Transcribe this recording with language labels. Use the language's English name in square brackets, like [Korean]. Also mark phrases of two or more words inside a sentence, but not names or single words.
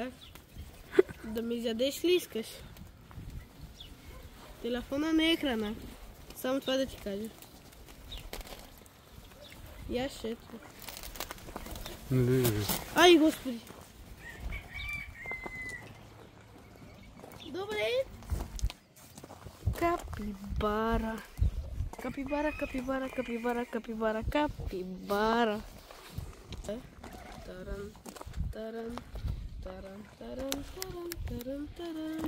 [Bulgarian] Да ми изядеш ли искаш? Телефона не е храна. Само това да ти кажа. Яш, ето. Ай, господи! Добре. Капибара. Капибара, капибара, капибара, капибара, капибара. Таран, таран, таран, таран, таран, таран, таран.